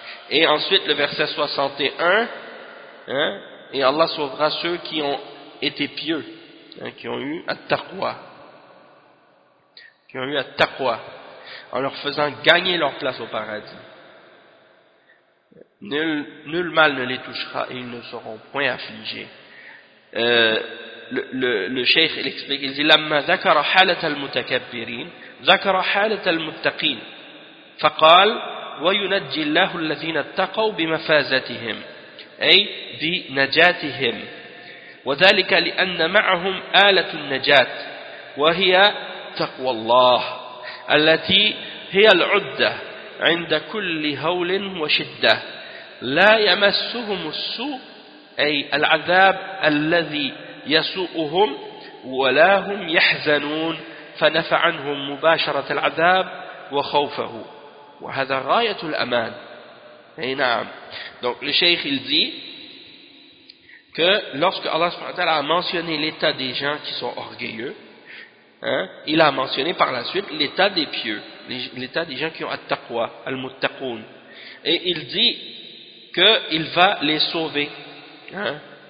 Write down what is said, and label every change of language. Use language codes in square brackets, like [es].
[fr] Et ensuite le verset 61, hein, et Allah sauvera ceux qui ont été pieux, hein, qui ont eu at-taqwa, qui ont eu at-taqwa, en leur faisant gagner leur place au paradis. Nul mal ne les touchera et ils ne seront point affligés. Le cheikh il explique, il dit [ar] لما ذكر حالة المتكبرين ذكر حالة المتقين فقال وينجي الله الذين اتقوا بمفازتهم أي بنجاتهم وذلك لأن معهم آلة النجاة وهي تقوى الله التي هي العدة عند كل هول وشدة لا يمسهم السوء أي العذاب الذي يسوءهم ولا هم يحزنون فنفع عنهم مباشرة العذاب وخوفه وهذا غاية الأمان. أي نعم. [fr] Donc le cheikh il dit que lorsque Allah subhanahu wa ta'ala a mentionné l'état des gens qui sont orgueilleux, hein, il a mentionné par la suite l'état des pieux, l'état des gens qui ont at-taqwa, al-muttaqoon, et il dit qu'il va les sauver. Hein?